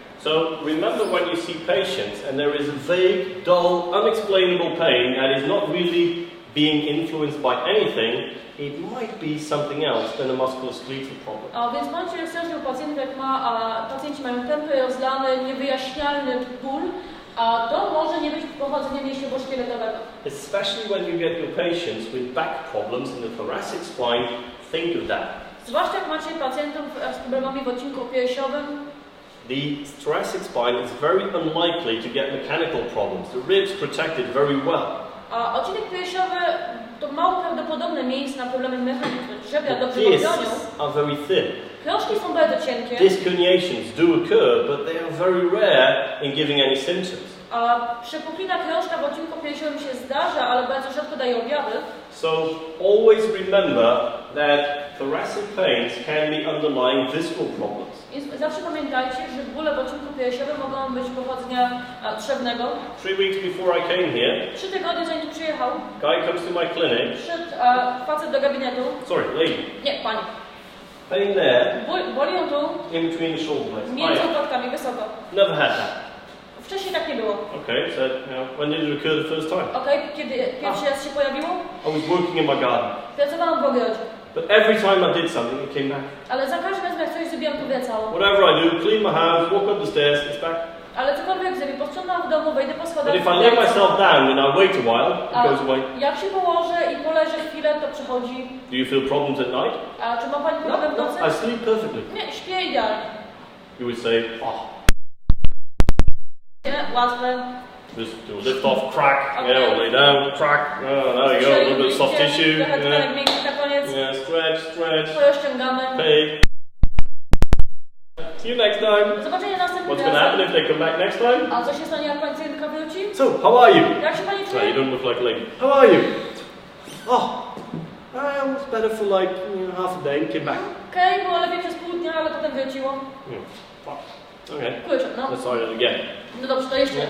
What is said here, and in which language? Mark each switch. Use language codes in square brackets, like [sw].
[en] So remember when you see patients and there is a vague, dull, unexplainable pain that is not really being influenced by anything, it might be something else than a musculoskeletal problem. [pl] A więc bądźcie ostrożni u pacjentów, jak pacjenci mają tępy, rozlany, niewyjaśnialny ból, a to może nie być pochodzenie mięśniowo-szkieletowego. [en] Especially when you get your patients with back problems in the thoracic spine, think of that. [pl] Zwłaszcza jak macie pacjentów z problemami w odcinku piersiowym. [en] The thoracic spine is very unlikely to get mechanical problems. The ribs protected very well. [pl] A odcinek piersiowy to mało prawdopodobne miejsce na problemy mechaniczne. Żebra dobrze [en] Discs [pl] bronią. [en] are very thin. [pl] Krążki są bardzo cienkie. [en] Disc herniations do occur, but they are very rare in giving any symptoms. [pl] A przepuklina krążka w odcinku piersiowym się zdarza, ale bardzo rzadko daje objawy. [en] So always remember that thoracic pains can be underlying visceral problems. [pl] Więc zawsze pamiętajcie, że bóle w odcinku piersiowym mogą być pochodzenia trzewnego. [en] 3 weeks before I came here, [pl] 3 tygodnie zanim tu przyjechał, [en] guy comes to my clinic. [pl] przyszedł facet do gabinetu. [en] Sorry, lady. [pl] Nie, pani. [en] Pain there, [pl] Boli ją tu, [en] in between the shoulder blades. [pl] między łopatkami, wysoko. [en] Never had that. [pl] Wcześniej tak nie było. [en] Okay, so when did it occur the first time? [pl] Okej, kiedy pierwszy raz się pojawiło? [en] I was working in my garden. [pl] Pracowałam w ogrodzie. [en] But every time I did something, it came back. [pl] Ale za każdym razem, jak coś zrobiłam, to wracało. [en] Whatever I do, clean my house, walk up the stairs, it's back. [pl] Ale cokolwiek zrobię, posprzątam w domu, wejdę po schodach. [en] But if I lay myself down and I wait a while, it goes away. [pl] Jak się położę i poleżę chwilę, to przychodzi. [en] Do you feel problems at night? [pl] A czy ma pani problem w nocy? [en] I sleep perfectly. [pl] Nie, śpię idealnie. [en] You would say, oh, [pl] Nie, łatwe. [en] just do a lift off, crack, lay down, crack, there you go, a little bit of soft tissue, yeah, stretch, [pl] Ściągamy. [en] hey. See you next time. [pl] Zobaczenia następnym [en] What's going to happen [pl] razem. [en] if they come back next time? [pl] A co się stanie, jak pacjentka wróci? [en] So, how are you? [pl] Jak się pani [en] No, you [pl] czuje? [en] don't look like a lady. How are you? Oh, I was better for like half a day and came back. [pl] Okej, było lepiej przez pół dnia, ale potem wróciło. [en] Fuck. Okay. [pl] Kurczę, no. [en] Let's try it again. [pl] No dobrze, to jeszcze raz.